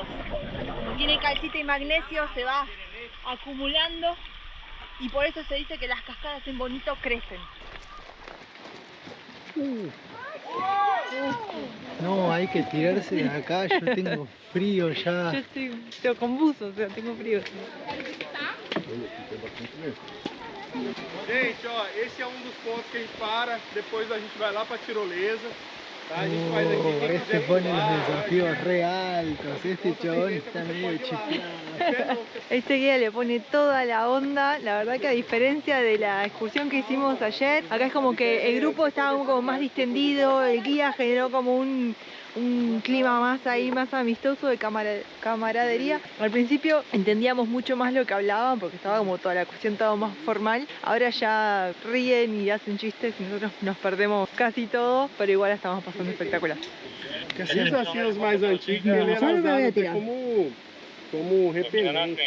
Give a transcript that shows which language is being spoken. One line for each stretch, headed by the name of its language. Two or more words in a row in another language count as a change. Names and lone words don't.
Spanish: Como tiene calcita y magnesio, se va acumulando y por eso se dice que las cascadas en Bonito crecen. No, hay que tirarse de acá, yo tengo frío ya. Yo estoy con buzo, o sea, tengo frío.
Portuguese: Gente, ó, esse é um dos pontos que a gente para, depois a gente vai lá pra tirolesa, tá? A gente faz aqui, quem
Spanish: Este
Portuguese: quiser
Spanish: pone
Portuguese: pular,
Spanish: los desafíos re altos, este chabón está medio chiflado. Este guía le pone toda la onda, la verdad que a diferencia de la excursión que hicimos ayer, acá es como que el grupo estaba como más distendido, el guía generó como un clima más ahí, más amistoso de camaradería. Al principio entendíamos mucho más lo que hablaban porque estaba como toda la cuestión todo más formal. Ahora ya ríen y hacen chistes y nosotros nos perdemos casi todo, pero igual la estamos pasando espectacular.
Portuguese: Esses vacilos mais antigos, ele era usado até como repelente.